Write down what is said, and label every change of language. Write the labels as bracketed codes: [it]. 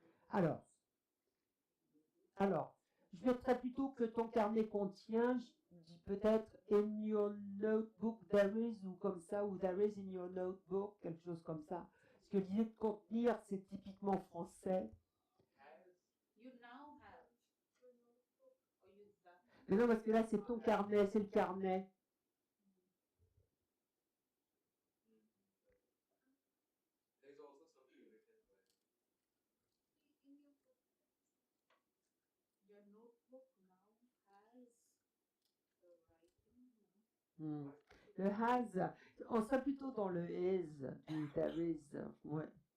[fr] Alors, je mettrais plutôt que ton carnet contient, je dis peut-être [en] in your notebook there is, [fr] ou comme ça, ou [en] there is in your notebook, [fr] quelque chose comme ça. Parce que l'idée de contenir, c'est typiquement français. [en] You now have. Or you that. [fr] Mais non, parce que là, c'est ton carnet, c'est le carnet. [en] There is also something written by. Your notebook now has the writing. Hmm. [fr] Le has, on serait plutôt dans le is, du there is, ouais.